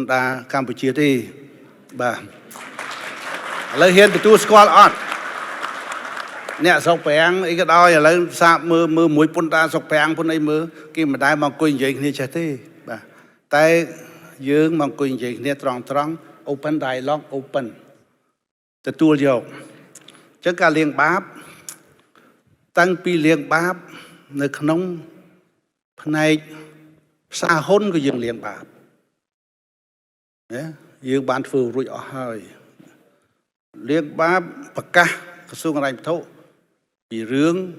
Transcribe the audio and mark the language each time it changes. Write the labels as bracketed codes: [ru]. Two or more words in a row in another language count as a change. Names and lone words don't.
[km] ដារកម្ពុជាទេបាទឥឡូវហ៊ានទទួលស្គាល់អត់អ្នកស្រុកប្រាំងអីក៏ដោយឥឡូវសាកមើល មួយពន្ធដារស្រុកប្រាំងពន្ធអីមើលគេមិនដែលមកអង្គុយនិយាយគ្នាចេះទេបាទតែយើងមកអង្គុយនិយាយគ្នាត្រង់ [en] open dialogue [km] open ទទួលយកអញ្ចឹងការលៀងបាបតាំងពីលៀងបាបនៅក្នុងផ្នែកផ្សារហ៊ុនក៏យើងលៀងបាបណាយើងបានធ្វើរួចអស់ហើយលៀងបាបប្រកាសក្រសួងហិរញ្ញវត្ថុពីរឿង